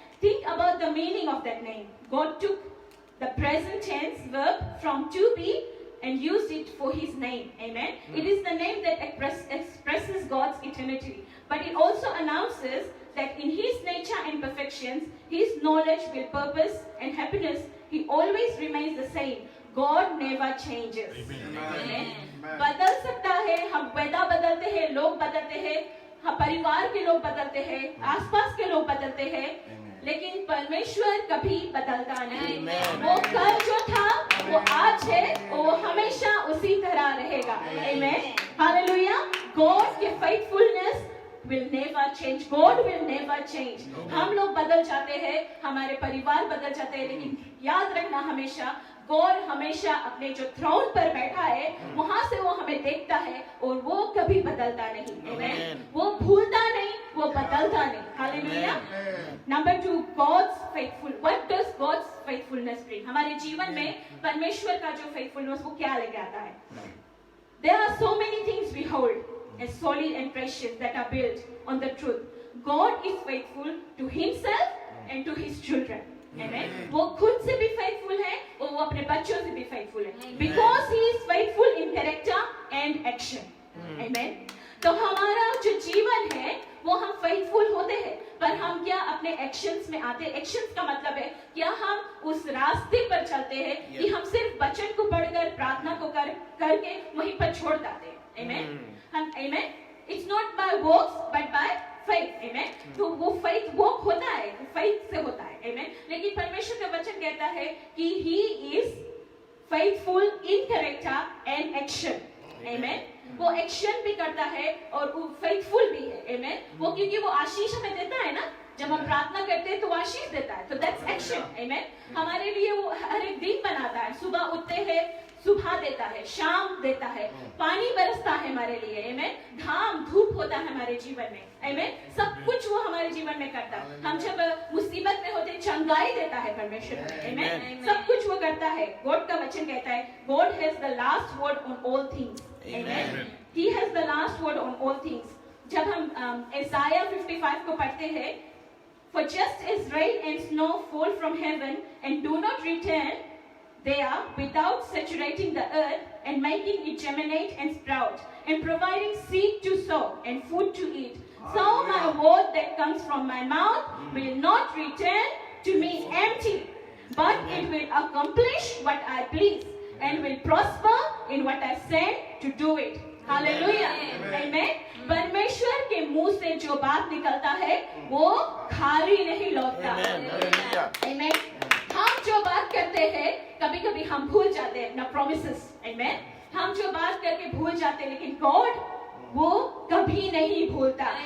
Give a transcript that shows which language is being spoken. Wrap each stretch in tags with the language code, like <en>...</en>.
<en>Think about the meaning of that name. God took the present tense verb from to be and used it for his name. Amen. It is the name that expresses God's eternity. But it also announces that in his nature and perfections, his knowledge, will, purpose and happiness, he always remains the same. God never changes. Amen.</en> <hi>बदल सकता है, हम वेदा बदलते हैं, लोग बदलते हैं, हम परिवार के लोग बदलते हैं, आसपास के लोग बदलते हैं, लेकिन परमेश्वर कभी बदलता नहीं। वो कल जो था वो आज है, वो हमेशा उसी तरह रहेगा। आमीन। हालेलुया।</hi> <en>God की faithfulness will never change. God will never change.</en> <hi>हम लोग बदल जाते हैं, हमारे परिवार बदल जाते हैं, लेकिन याद रखना हमेशा गॉड हमेशा अपने जो थ्रोन पर बैठा है वहां से वो हमें देखता है और वो कभी बदलता नहीं। आमीन। वो भूलता नहीं, वो बदलता नहीं। Hallelujah.</hi> <en>Number 2, God's faithful. What does God's faithfulness bring?</en> <hi>हमारे जीवन में परमेश्वर का जो faithfulness वो क्या लेके आता है?</hi> <en>There are so many things we hold as solid and precious that are built on the truth. God is faithful to himself and to his children. Amen.</en> <hi>वो खुद से भी faithful है और वो अपने बच्चों से भी faithful है।</hi> <en>Because he is faithful in character and action. Amen.</en> <hi>तो हमारा जो जीवन है वो हम faithful होते हैं, पर हम क्या अपने actions में आते हैं? Actions का मतलब है क्या हम उस रास्ते पर चलते हैं कि हम सिर्फ वचन को पढ़कर प्रार्थना को करके वहीं पर छोड़ देते हैं।</hi> <en>Amen. Amen. It's not by works but by faith. Amen.</en> <hi>तो वो faith work होता है, faith से होता है। Amen. लेकिन परमेश्वर का वचन कहता है कि</hi> <en>he is faithful in character and action. Amen.</en> <hi>वो एक्शन भी करता है और वो faithful भी है।</hi> <en>Amen.</en> <hi>वो क्योंकि वो आशीष हमें देता है ना, जब हम प्रार्थना करते हैं तो वो आशीष देता है, तो</hi> <en>that's action. Amen.</en> <hi>हमारे लिए वो हर एक दिन बनाता है, सुबह उठते हैं सुबह देता है, शाम देता है, पानी बरसता है हमारे लिए। आमीन। घाम धूप होता है हमारे जीवन में। आमीन। सब कुछ वो हमारे जीवन में करता है। हम जब मुसीबत में होते चंगाई देता है परमेश्वर। आमीन। सब कुछ वो करता है। गॉड का वचन कहता है</hi> <en>God has the last word on all things. Amen. He has the last word on all things.</en> <hi>जब हम Isaiah 55 को पढ़ते हैं,</hi> <en>For just as rain and snow fall from heaven and do not return there without saturating the earth and making it germinate and sprout and providing seed to sow and food to eat, so my word that comes from my mouth will not return to me empty, but it will accomplish what I please and will prosper in what I send to do it. Hallelujah. Amen.</en> <hi>परमेश्वर के मुंह से जो बात निकलता है वो खाली नहीं लौटता।</hi> <en>Amen.</en> <hi>हम जो बात करते हैं कभी कभी हम भूल जाते हैं अपना प्रोमिसेस।</hi> <en>Amen.</en> <hi>हम जो बात करके भूल जाते हैं, लेकिन गॉड वो कभी नहीं भूलता।</hi>